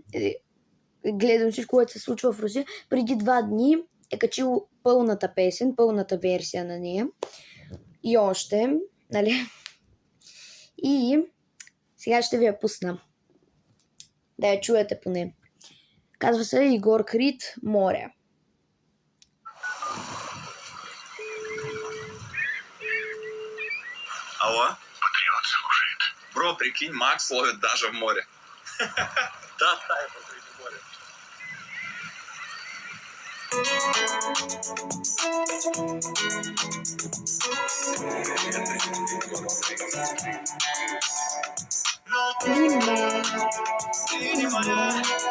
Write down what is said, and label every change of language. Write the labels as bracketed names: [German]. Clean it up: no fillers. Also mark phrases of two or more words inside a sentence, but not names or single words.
[Bulgarian] Гледам всичко, което се случва в Русия. Преди 2 дни е качил пълната песен, пълната версия на нея. И още, нали? И сега ще ви я пусна. Да я чуете поне. Казва се Егор Крид "Море". [Russian] Алло? Патриот слушает. Бро, прикинь, Макс ловит даже в море. Да, я посреди моря. Ты не моя.